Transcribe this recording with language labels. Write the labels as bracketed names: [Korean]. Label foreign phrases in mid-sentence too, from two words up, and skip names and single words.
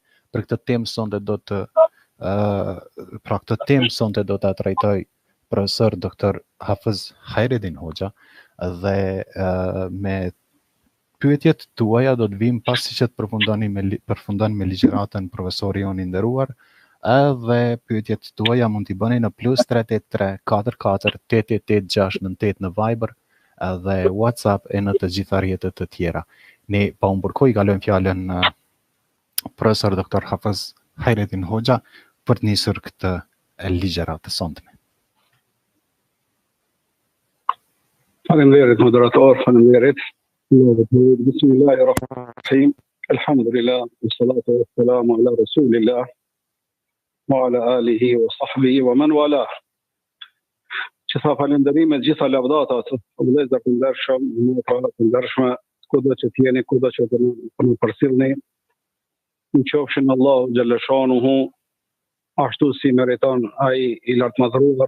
[Albanian] Për këtë temë sonte do ta trajtoj profesor doktor Hafiz Khaireddin Hoxha dhe me pyetjet tuaja do të vim pasi që të përfundoni me ligjëratën profesori jonë i nderuar, edhe pyetjet tuaja mund t'i bëni në +383 44 888 698 në Viber dhe WhatsApp e në të gjitha rrjetet të tjera. Ne pa u mbërkoj kalojmë fjalën profesor doktor Hafiz Khaireddin Hoxha për të nisur këtë ligjëratë të sonte. Faleminderit moderator, faleminderit. [Arabic] بسم الله الرحمن الرحيم. الحمد لله، والصلاة والسلام على رسول الله وعلى آله وصحبه ومن والاه. [Albanian] Që tha falënderimet gjitha lavdatat, vëllezër të ndershëm, motra të ndershme, kudo që t'jeni, kudo që të në përcjellni, në qofshin Allahu [Arabic] جل شأنه, [Albanian] ashtu si meriton ai i lartmadhëruar.